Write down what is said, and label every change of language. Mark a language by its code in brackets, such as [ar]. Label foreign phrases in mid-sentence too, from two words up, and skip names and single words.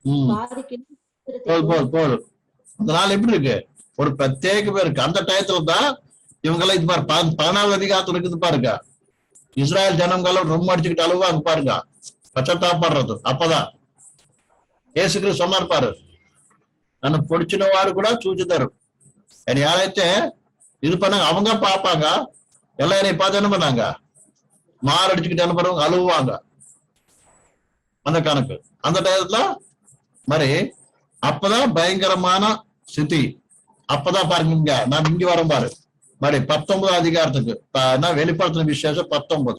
[ta] அந்த நாள் எப்படி இருக்கு? ஒரு பிரத்யேக பேர் இருக்கு. அந்த டயத்துல தான் இவங்கெல்லாம் இது பாரு 14வது அதிகாரத்துல இருக்குது பாருங்க. இஸ்ராயல் ஜனங்களும் ரொம்ப அடிச்சுக்கிட்டு அழுவாங்க பாருங்க, பச்சத்தாப்படுறது. அப்பதான் ஏசு கிறிஸ்து சொன்னார் பாரு, [te] నన్ను పొడిచిన వారు కూడా చూచుతారు. [ta] யாரைத்தே இது பண்ணாங்க அவங்க பார்ப்பாங்க, எல்லாரையும் பார்த்து என்ன பண்ணாங்க, மாரடிச்சுக்கிட்டு என்ன பண்ணுவாங்க, அழுவாங்க. அந்த கணக்கு அந்த டயத்துல மாதிரி அப்பதான் பயங்கரமான ஸ்திதி. அப்பதான் பாருங்க, இங்க நான் இங்க வரும் பாரு மாதிரி 19வது அதிகாரத்துக்கு வெளிப்படுத்தின விசேஷம் 19.